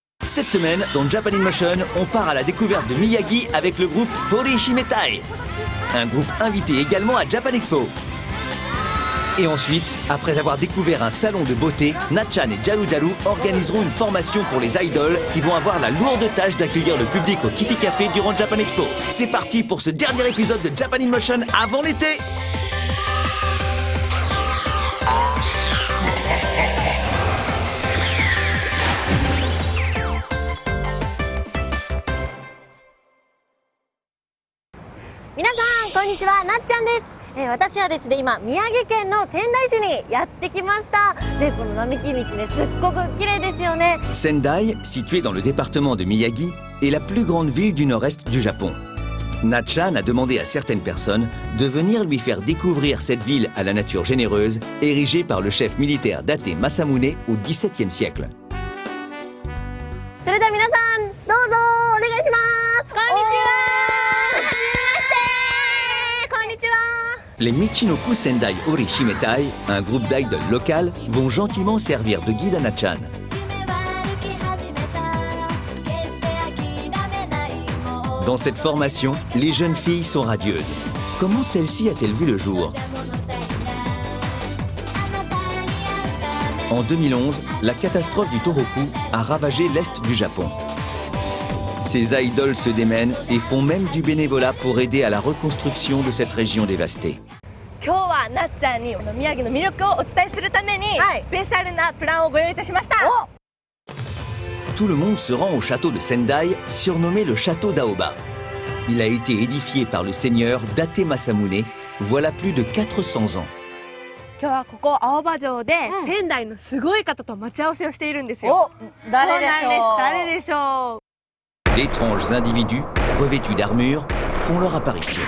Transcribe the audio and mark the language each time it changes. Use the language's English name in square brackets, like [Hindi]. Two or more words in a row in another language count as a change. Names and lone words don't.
[French] Cette semaine, dans Japan in Motion, on part à la découverte de Miyagi avec le groupe Horishimetai, un groupe invité également à Japan Expo. Et ensuite, après avoir découvert un salon de beauté, Natchan et Jalu Jalu organiseront une formation pour les idoles qui vont avoir la lourde tâche d'accueillir le public au Kitty Café durant Japan Expo. C'est parti pour ce dernier épisode de Japan in Motion avant l'été. [Japanese] 皆さん、こんにちは, Natchanです。私はですね、今宮城県の仙台市にやってきました。ね、この並木道ね、すっごく綺麗ですよね。 [French] Sendai, située dans le département de Miyagi, est la plus grande ville du nord-est du Japon. Natchan a demandé à certaines personnes de venir lui faire découvrir cette ville à la nature généreuse, érigée par le chef militaire Date Masamune au XVIIe siècle. [Japanese] それでは皆さん、どうぞお願いします。こんにちは。 [French] Les Michinoku Sendai Horishimetai, un groupe d'idoles locales, vont gentiment servir de guide à Natchan. Dans cette formation, les jeunes filles sont radieuses. Comment celle-ci a-t-elle vu le jour? En 2011, la catastrophe du Tohoku a ravagé l'est du Japon. Ces idoles se démènent et font même du bénévolat pour aider à la reconstruction de cette région dévastée. [Japanese] 今日はなっちゃんに宮城の魅力をお伝えするために、スペシャルなプランをご用意いたしました。 [French] Tout le monde se rend au château de Sendai, surnommé le château d'Aoba. Il a été édifié par le seigneur Date Masamune, voilà plus de 400 ans. [Japanese] 今日はここ青葉城で、仙台のすごい方と待ち合わせをしているんですよ。誰でしょう？誰でしょう？ [French] D'étranges individus, revêtus d'armure, font leur apparition.